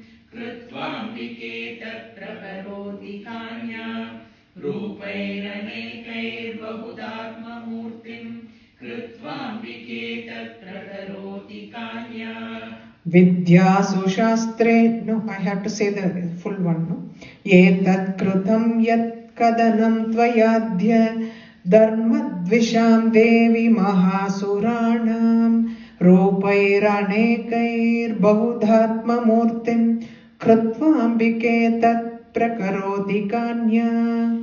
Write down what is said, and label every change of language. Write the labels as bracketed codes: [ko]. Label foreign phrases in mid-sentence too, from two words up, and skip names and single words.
[sa] कृत्वाम्बिके तत् प्रकरोति कान्या. रूपैरनेकै बहुधात्म मूर्तिम्. कृत्वाम्बिके तत् प्रकरोति कान्या. विद्यासु शास्त्रे. [en] No, I have to say the full one. No? [sa] एतत् कृतं यत् कदनं त्वयाद्य धर्मद्विषां देवि महासुराणाम्. रूपैरनेकै बहुधात्म मूर्तिम्. कृत्वाम्बिके तत् प्रकरोति कान्या.